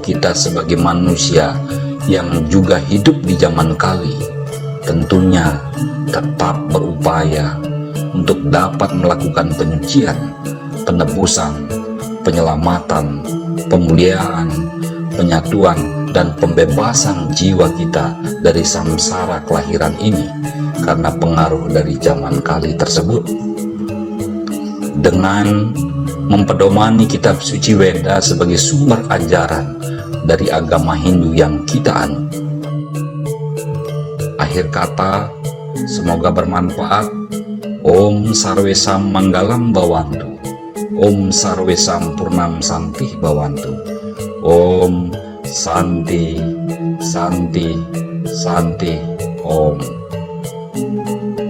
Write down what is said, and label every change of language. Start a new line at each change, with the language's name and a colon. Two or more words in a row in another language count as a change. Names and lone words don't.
Indonesian: kita sebagai manusia yang juga hidup di zaman Kali, tentunya tetap berupaya untuk dapat melakukan penyucian, penebusan, penyelamatan, pemuliaan, penyatuan, dan pembebasan jiwa kita dari samsara kelahiran ini karena pengaruh dari zaman Kali tersebut. Dengan mempedomani kitab suci Weda sebagai sumber ajaran dari agama Hindu yang kita anut. Akhir kata, semoga bermanfaat.
Sanskrit: Om Sarwesam Manggalam Bhawantu. Om Sarwesam Purnam Santih Bhawantu. Om Santi Santi Santi Om.